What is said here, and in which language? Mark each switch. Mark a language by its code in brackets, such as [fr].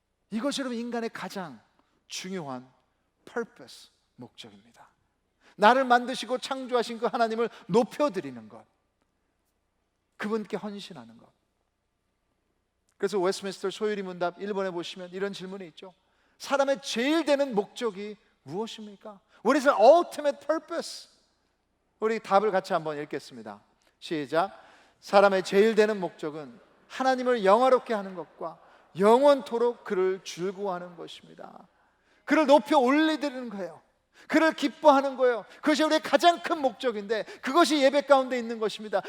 [ko] 이것이 여러분 인간의 가장 중요한 purpose, 목적입니다. 나를 만드시고 창조하신 그 하나님을 높여드리는 것, 그분께 헌신하는 것. 그래서 웨스트민스터 소유리 문답 1번에 보시면 이런 질문이 있죠. 사람의 제일 되는 목적이 무엇입니까? [en] What is the ultimate purpose? [ko] 우리 답을 같이 한번 읽겠습니다. 시작. 사람의 제일 되는 목적은 하나님을 영화롭게 하는 것과 영원토록 그를 즐거워하는 것입니다. 그를 높여 올리드리는 거예요. 그를 기뻐하는 거예요. 그것이 우리의 가장 큰 목적인데 그것이 예배 가운데 있는 것입니다.